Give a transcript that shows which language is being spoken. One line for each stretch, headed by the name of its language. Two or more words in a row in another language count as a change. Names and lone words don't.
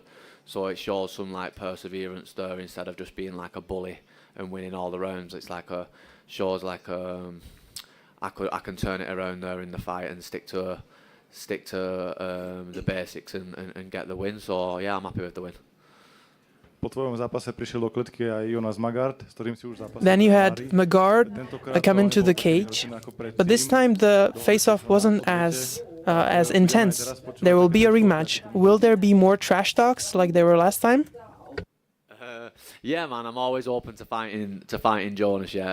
English: So it shows some like perseverance there instead of just being like a bully and winning all the rounds. It's like shows like I can turn it around there in the fight and stick to the basics and get the win. So yeah, I'm happy with the win.
Slovak: Po tvojom zápase prišiel do kletky aj Jonas Magard, s ktorým si už zápasil.
English: Then you had Magard come into the cage, but this time the face-off wasn't as intense. There will be a rematch. Will there be more trash talks like there were last time? Yeah, man, I'm always open to fighting Jonas.